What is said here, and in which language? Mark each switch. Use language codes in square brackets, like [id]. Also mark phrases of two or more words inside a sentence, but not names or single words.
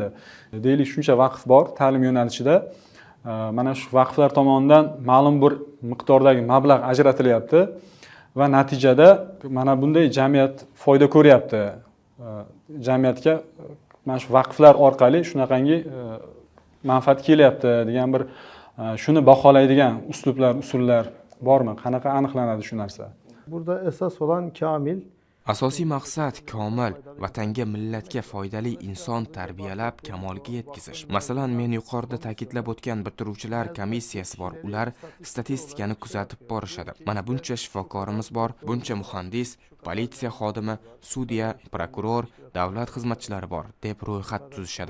[uz] Deylik, shuncha vaqf bor ta'lim yo'nalishida. Mana shu vaqflar tomonidan ma'lum bir miqdordagi mablag' ajratilyapti va natijada mana bunday jamiyat foyda ko'ryapti. Jamiyatga mana shu vaqflar orqali shunaqangi manfaat kelyapti degan bir shuni baholaydigan uslublar, usullar bormi? Qanaqa aniqlanadi shu narsa? [tr] Burada esas olan kamil. [uz] Asosiy maqsad komil, vatanga, millatga foydali inson tarbiyalab kamolga yetkazish. Masalan, men yuqorida ta'kidlab o'tgan bitiruvchilar komissiyasi bor. Ular statistikani kuzatib borishadi. Mana buncha shifokorimiz bor, buncha muhandis, politsiya xodimi, sudya, prokuror, davlat xizmatchilari bor deb ro'yxat tuzishadi.